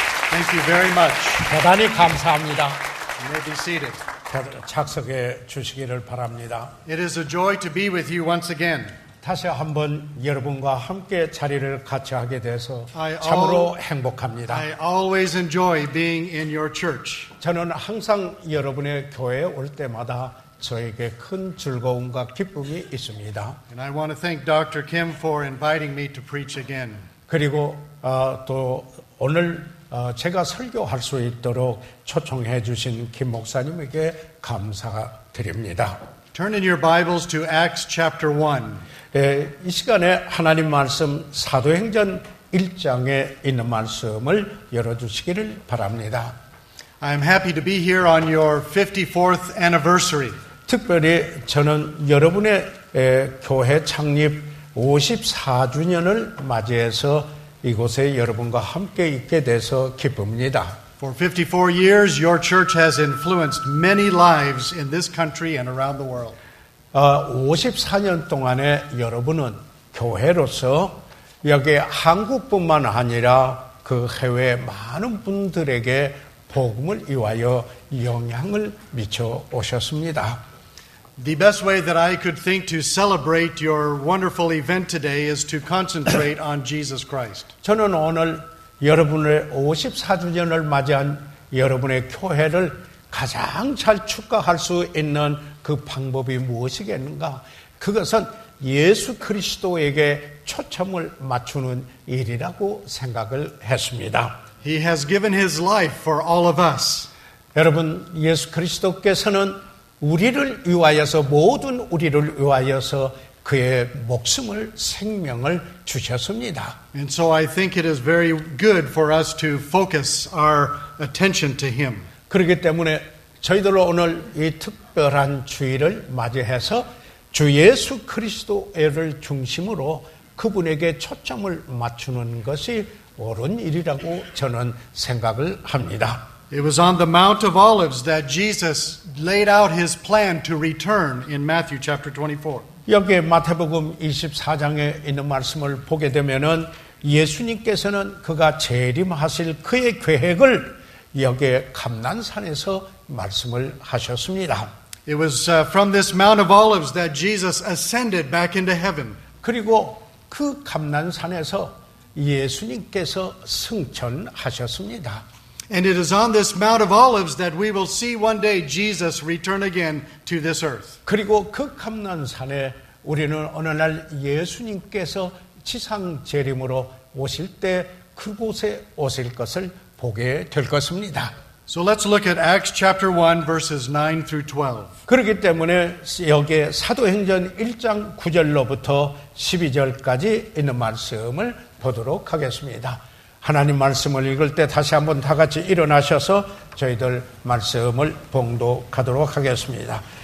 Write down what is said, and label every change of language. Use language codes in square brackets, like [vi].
[en] Thank you very much. [ko] 대단히 감사합니다. [en] You may be seated. [ko] 착석해 주시기를 바랍니다. [en] It is a joy to be with you once again. [ko] 다시 한번 여러분과 함께 자리를 같이 하게 돼서 참으로 행복합니다. [en] I always enjoy being in your church. [ko] 저는 항상 여러분의 교회에 올 때마다 저에게 큰 즐거움과 기쁨이 있습니다. [en] And I want to thank Dr. Kim for inviting me to preach again. [ko] 그리고 또 오늘 제가 설교할 수 있도록 초청해 주신 김 목사님에게 감사드립니다. [en] Turn in your Bibles to Acts chapter 1. [ko] 이 시간에 하나님 말씀 사도행전 1장에 있는 말씀을 열어주시기를 바랍니다. [en] I am happy to be here on your 54th anniversary. [ko] 특별히 저는 여러분의 교회 창립 54주년을 맞이해서 이곳에 여러분과 함께 있게 돼서 기쁩니다. [en] For 54 years, your church has influenced many lives in this country and around the world. [ko] 54년 동안에 여러분은 교회로서 여기 한국뿐만 아니라 그 해외 많은 분들에게 복음을 위하여 영향을 미쳐 오셨습니다. [en] The best way that I could think to celebrate your wonderful event today is to concentrate on Jesus Christ. [ko] 저는 오늘 여러분의 54주년을 맞이한 여러분의 교회를 가장 잘 축하할 수 있는 그 방법이 무엇이겠는가? 그것은 예수 그리스도에게 초점을 맞추는 일이라고 생각을 했습니다. [en] He has given his life for all of us. [ko] 여러분, 예수 그리스도께서는 우리를 위하여서 모든 우리를 위하여서 그의 목숨을 생명을 주셨습니다. [en] And so I think it is very good for us to focus our attention to him. [ko] 그렇기 때문에 저희들은 오늘 이 특별한 주일을 맞이해서 주 예수 그리스도를 중심으로 그분에게 초점을 맞추는 것이 옳은 일이라고 저는 생각을 합니다. [en] It was on the Mount of Olives that Jesus laid out his plan to return in Matthew chapter 24. [ko] 여기에 마태복음 24장에 있는 말씀을 보게 되면은 예수님께서는 그가 재림하실 그의 계획을 여기에 감난산에서 말씀을 하셨습니다. [en] It was from this Mount of Olives that Jesus ascended back into heaven. [ko] 그리고 그 감난산에서 예수님께서 승천하셨습니다. [en] And it is on this Mount of Olives that we will see one day Jesus return again to this earth. [ko] 그리고 그 감난산에 우리는 어느 날 예수님께서 지상 재림으로 오실 때 그곳에 오실 것을 보게 될 것입니다. [en] So let's look at Acts chapter 1 verses 9 through 12. [ko] 그렇기 때문에 여기에 사도행전 1장 9절로부터 12절까지 있는 말씀을 보도록 하겠습니다. 하나님 말씀을 읽을 때 다시 한번 다 같이 일어나셔서 저희들 말씀을 봉독하도록 하겠습니다.